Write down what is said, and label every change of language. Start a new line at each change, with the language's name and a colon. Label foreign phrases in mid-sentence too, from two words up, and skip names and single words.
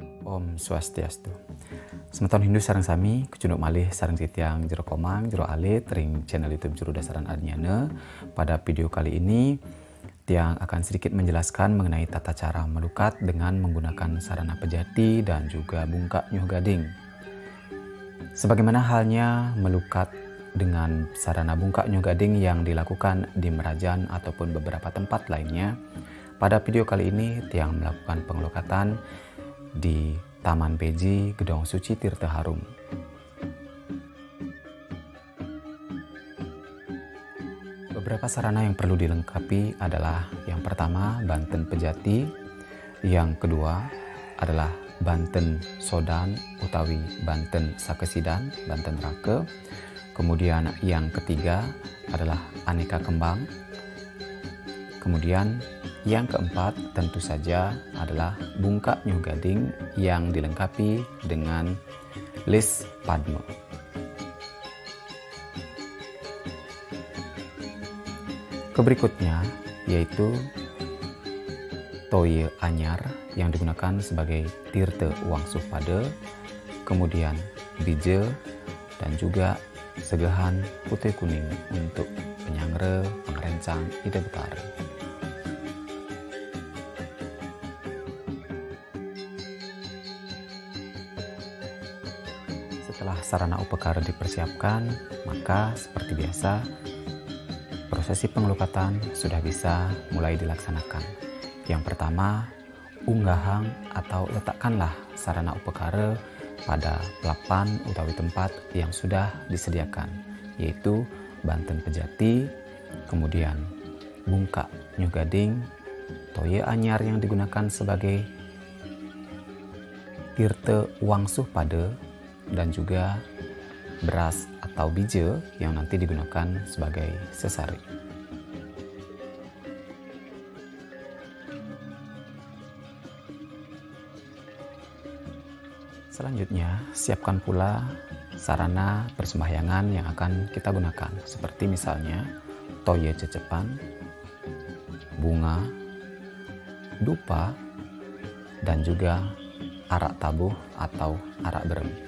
Balinese: Om Swastiastu. Semeton Hindu sareng sami, kecunduk malih sareng titiang jero komang, jero alit, ring channel YouTube Juru Dasaran Adnyana.
Indonesian: Pada video kali ini, Tiang akan sedikit menjelaskan mengenai tata cara melukat dengan menggunakan sarana pejati dan juga
Balinese: bungkak nyuh gading.
Indonesian: Sebagaimana halnya melukat dengan sarana
Balinese: bungkak nyuh gading
Indonesian: yang dilakukan di Merajan ataupun beberapa tempat lainnya, pada video kali ini Tiang melakukan pengelukatan di Taman Peji Gedong Suci Tirta Harum. Beberapa sarana yang perlu dilengkapi adalah yang pertama banten pejati, yang kedua adalah
Balinese: banten sodan utawi banten sakesidan,
Indonesian: banten rake, kemudian yang ketiga adalah aneka kembang, kemudian yang keempat tentu saja adalah
Balinese: bungkak nyuh gading
Indonesian: yang dilengkapi dengan lis padma. Berikutnya yaitu
Balinese: toye anyar
Indonesian: yang digunakan sebagai tirta wangsuh pada, kemudian bija dan juga segahan putih kuning untuk penyangre, pengerencang,
Balinese: ide betara.
Indonesian: Setelah sarana upekara dipersiapkan, maka seperti biasa prosesi pengelukatan sudah bisa mulai dilaksanakan. Yang pertama, unggahang atau letakkanlah sarana upekara pada
Balinese: pelapan utawi
Indonesian: tempat yang sudah disediakan, yaitu banten pejati, kemudian
Balinese: bungkak nyuh gading, toye anyar
Indonesian: yang digunakan sebagai tirta wangsuh pada, dan juga beras atau bija yang nanti digunakan sebagai sesari. Selanjutnya, siapkan pula sarana persembahyangan yang akan kita gunakan, seperti misalnya
Balinese: toye cecepan,
Indonesian: bunga, dupa, dan juga arak tabuh atau arak berem.